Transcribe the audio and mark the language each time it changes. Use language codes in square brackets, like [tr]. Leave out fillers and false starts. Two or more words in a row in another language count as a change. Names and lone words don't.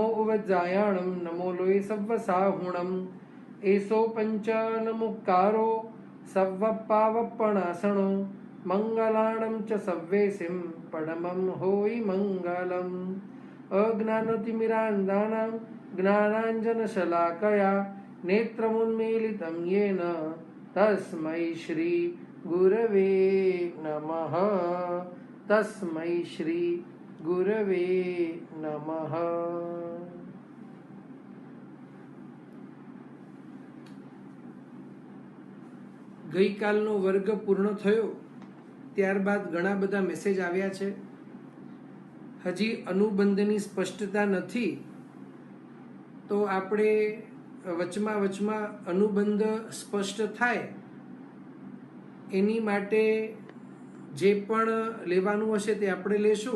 [pra] उवज्जायाणं नमो लोये सव्वसाहुणम् एसो पञ्चनमुक्कारो सव्वप्पावप्पणासणो मङ्गलाणं च सव्वेसिं परमं होयि मङ्गलम् [sa] अज्ञानतिमिरान्धानां ज्ञानाञ्जनशलाकया नेत्रमुन्मीलितं येन तस्मै श्री गुरवे नमः। तस्मै श्री गुरवे नमः। [gu] ગઈકાલનો વર્ગ પૂર્ણ થયો ત્યારબાદ ઘણા બધા મેસેજ આવ્યા છે. હજી અનુબંધની સ્પષ્ટતા નથી, તો આપણે વચમાં અનુબંધ સ્પષ્ટ થાય એની માટે જે પણ લેવાનું હશે તે આપણે લેશું.